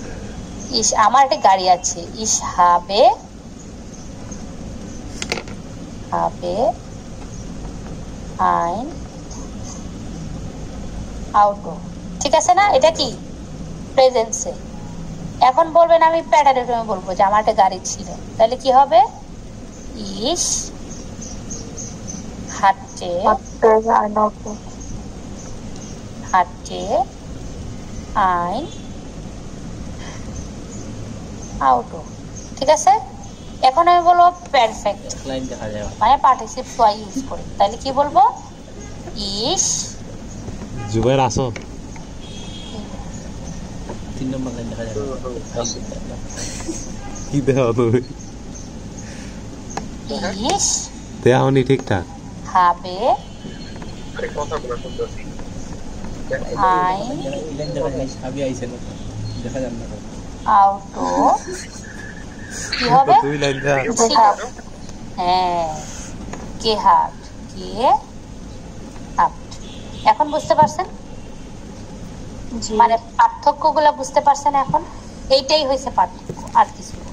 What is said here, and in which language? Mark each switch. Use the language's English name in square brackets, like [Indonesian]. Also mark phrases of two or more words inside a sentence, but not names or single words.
[Bangla] আমার একটা গাড়ি আছে, [German] ich habe হবে ein Auto। [Bangla] ঠিক আছে না? এটা কি প্রেজেন্সে। এখন বলবেন আমি প্যাটারে বলবো যে আমার একটা গাড়ি ছিল, তাহলে কি হবে? [German] Ich hatte ein Auto। [Bangla] ঠিক আছে, এখন আমি বলবো পারফেক্ট মানে পার্টিসিপ ওয়াই ইউজ করি, তাহলে কি বলবো? [German] Ich [Bangla] জুবাইর আসো 3 নম্বর লাইন দেখা যাবে কি দেও তুমি [German] Ich [Bangla] দেওনি ঠিকঠাক [German] habe ein Auto [Bangla] কি হবে? দুই লাইন দেয়া হ্যাঁ, gehabt এখন বুঝতে পারছেন? মানে পার্থক্যগুলো বুঝতে পারছেন এখন? এইটাই হয়েছে পার্থক্য, আর কিছু না।